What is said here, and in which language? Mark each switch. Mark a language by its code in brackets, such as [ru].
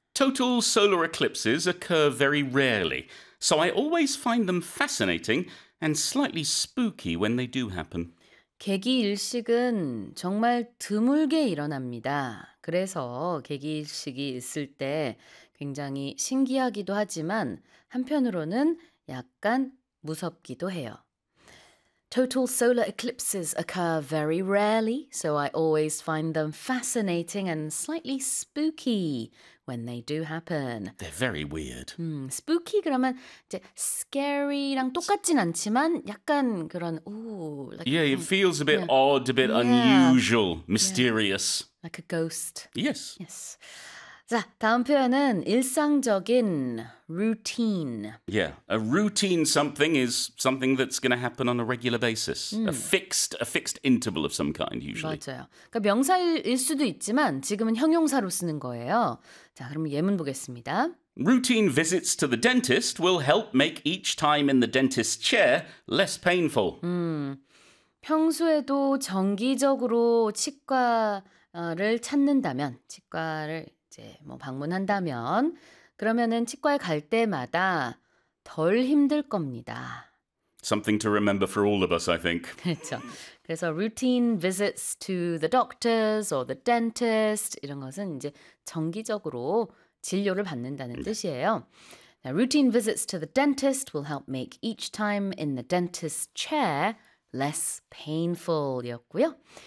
[en] Total solar eclipses occur very rarely, so I always find them fascinating and slightly spooky when they do happen. [ko] 개기일식은 정말 드물게 일어납니다. 그래서 개기일식이 있을 때 굉장히 신기하기도 하지만 한편으로는 약간 무섭기도 해요. [en] Total solar eclipses occur very rarely, so I always find them fascinating and slightly spooky when they do happen. They're very weird. [ko] Spooky 그러면 이제 scary랑 똑같진 않지만 약간 그런 [en] Yeah, it feels a bit odd, a bit unusual, mysterious. Yeah. Like a ghost. Yes. Yes. [ko] 자, 다음 표현은 일상적인 routine. [en] Yeah, a routine something is something that's going to happen on a regular basis. A fixed interval of some kind usually. [ko] 맞아요. 그러니까 명사일 수도 있지만 지금은 형용사로 쓰는 거예요. 자, 그럼 예문 보겠습니다. [en] Routine visits to the dentist will help make each time in the dentist's chair less painful. [ko] 평소에도 정기적으로 치과를 찾는다면 치과를 이제 뭐 방문한다면 그러면은 치과에 갈 때마다 덜 힘들 겁니다. [en] Something to remember for all of us, I think. [ko] 그렇죠. 그래서 [en] routine visits to the doctors or the dentist [ko] 이런 것은 이제 정기적으로 진료를 받는다는 뜻이에요. [en] Now, routine visits to the dentist will help make each time in the dentist's chair less painful [ko] 이었고요.